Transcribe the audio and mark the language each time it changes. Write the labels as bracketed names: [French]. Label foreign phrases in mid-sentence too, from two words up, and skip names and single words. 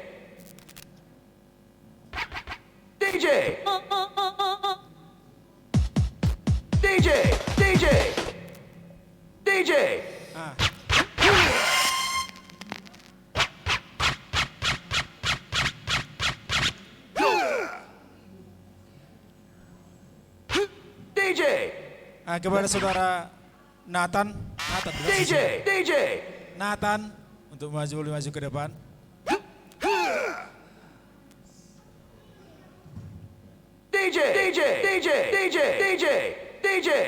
[Indonesian] DJ. DJ, DJ. DJ. Ah. DJ. Kepada saudara Nathan DJ, DJ. Nathan untuk maju ke depan. DJ, DJ, DJ, DJ, DJ, DJ.